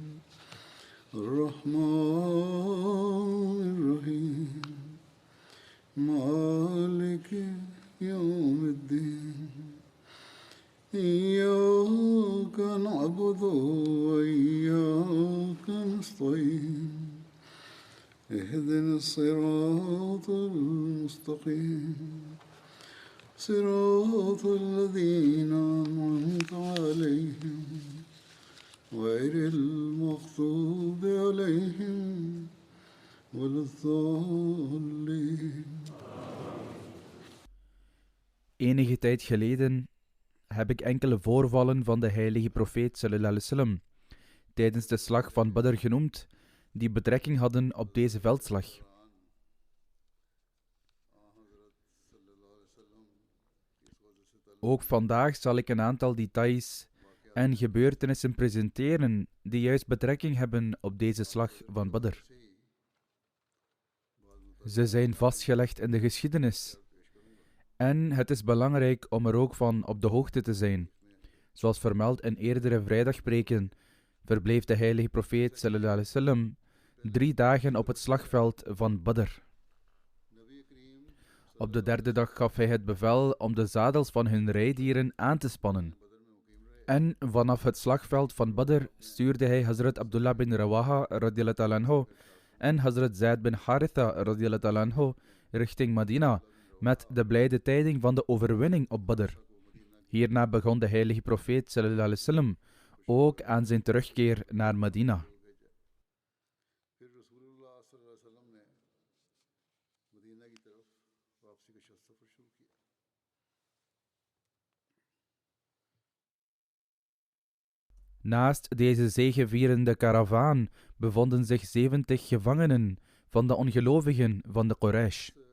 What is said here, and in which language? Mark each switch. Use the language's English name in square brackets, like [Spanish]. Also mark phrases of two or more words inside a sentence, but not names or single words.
[Arabic] الرحمن الرحيم مالك يوم الدين إياك نعبد وإياك نستعين اهدنا الصراط المستقيم صراط الذين أنعمت عليهم غير المغضوب عليهم ولا الضالين. [Dutch] Enige tijd geleden heb ik enkele voorvallen van de heilige profeet [Arabic] صلى الله عليه وسلم [Dutch] tijdens de slag van Badr genoemd, die betrekking hadden op deze veldslag. Ook vandaag zal ik een aantal details en gebeurtenissen presenteren die juist betrekking hebben op deze slag van Badr. Ze zijn vastgelegd in de geschiedenis. En het is belangrijk om er ook van op de hoogte te zijn. Zoals vermeld in eerdere vrijdagpreken, verbleef de heilige profeet [Arabic] صلى الله عليه وسلم [Dutch] 3 dagen op het slagveld van Badr. Op de 3e dag gaf hij het bevel om de zadels van hun rijdieren aan te spannen. En vanaf het slagveld van Badr stuurde hij Hazrat Abdullah bin Rawaha [Arabic] رضي الله تعالى عنه [Dutch] en Hazrat Zaid bin Haritha [Arabic] رضي الله تعالى عنه [Dutch] richting Medina met de blijde tijding van de overwinning op Badr. Hierna begon de heilige profeet [Arabic] صلى الله عليه وسلم [Dutch] ook aan zijn terugkeer naar Medina. Naast deze zegevierende karavaan bevonden zich 70 gevangenen van de ongelovigen van de Quraysh.